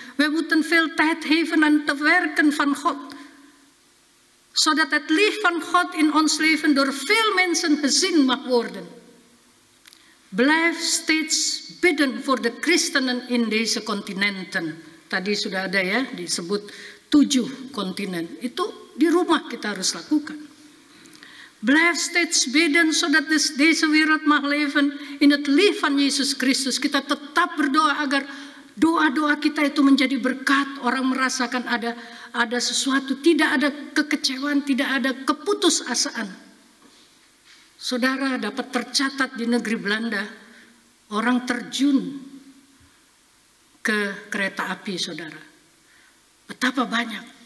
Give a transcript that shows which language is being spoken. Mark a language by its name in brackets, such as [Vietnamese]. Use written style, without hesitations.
[Dutch] We moeten veel tijd geven aan te werken van God. Zodat het licht van God in ons leven door veel mensen gezien mag worden. Blijf steeds bidden voor de christenen in deze continenten. [Indonesian] Tadi sudah ada ya, disebut 7 kontinen. Itu di rumah kita harus lakukan. [Dutch] Blijf steeds bidden zodat deze wereld mag leven in het licht van Yesus Kristus. [Indonesian] Kita tetap berdoa agar doa-doa kita itu menjadi berkat. Orang merasakan ada sesuatu, tidak ada kekecewaan, tidak ada keputusasaan. Saudara, dapat tercatat di negeri Belanda, orang terjun ke kereta api, saudara. Betapa banyak.